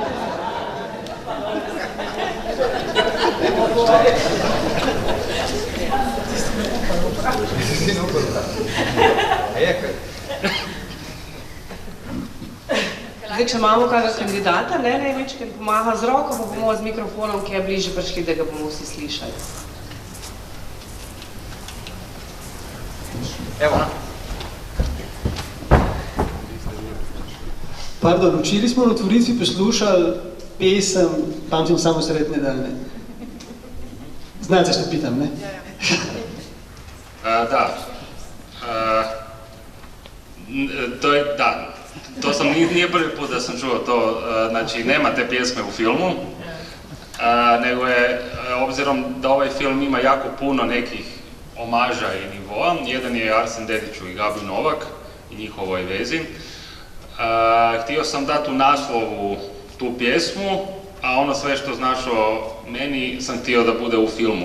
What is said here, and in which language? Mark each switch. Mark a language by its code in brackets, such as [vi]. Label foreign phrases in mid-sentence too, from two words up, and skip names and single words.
[sl] Zdaj, če imamo kakega kandidata, največ, ki pomaga z roko, pa bomo z mikrofonom, ki je bliže prišli, da ga bomo vsi slišali. Evo. Pardon, včeraj smo na otvoritvi poslušali pesem Pamtim samo sretne dane. [hr] Znate, što pitam, ne? Da. To sam nije prvi put da sam čuo to, znači nema te pjesme u filmu, nego je, obzirom da ovaj film ima jako puno nekih omaža i nivoa, jedan je Arsen Dediću i Gabi Novak i njihovoj vezi, htio sam dati u naslovu tu pjesmu, a ono sve što znaš o meni sam htio da bude u filmu.